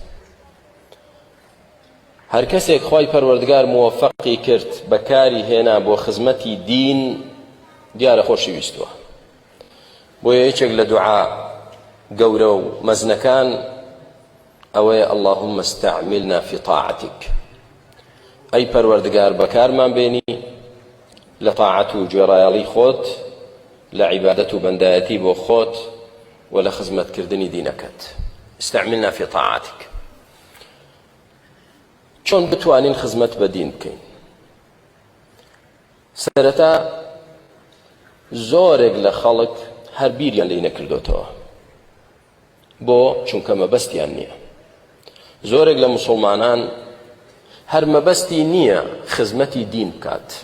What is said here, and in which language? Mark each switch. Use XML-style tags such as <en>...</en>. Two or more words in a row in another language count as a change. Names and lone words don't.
<ckb>هەر کەسێک خوای پەروەردگار موفەقی کرد بەکاری هێنا بۆ خزمەتی دین، دیارە خۆشەویستووە. بۆیە یەکێک لە دوعا گەورە و مەزنەکان ئەوەیە:</ckb> <ar>اللهم استعملنا في طاعتك.</ar> <ckb>ئەی پەروەردگار بەکارمان بێنی لە طاعەت و گوێڕایەڵی خۆت، لە عیبادەت و بەندایەتی بۆ خۆت و لە خزمەتکردنی دینەکەت.</ckb> <ar>استعملنا في طاعتك.</ar> <ckb>چۆن بتوانین خزمەت بە دین بکەین؟ سەرەتا زۆرێک لە خەڵک هەر بیریان لێی نەکردوتەوە، بۆ چونکە مەبەستیان نییە. زۆرێک لە موسڵمانان هەر مەبەستی نییە خزمەتی دین بکات.</ckb>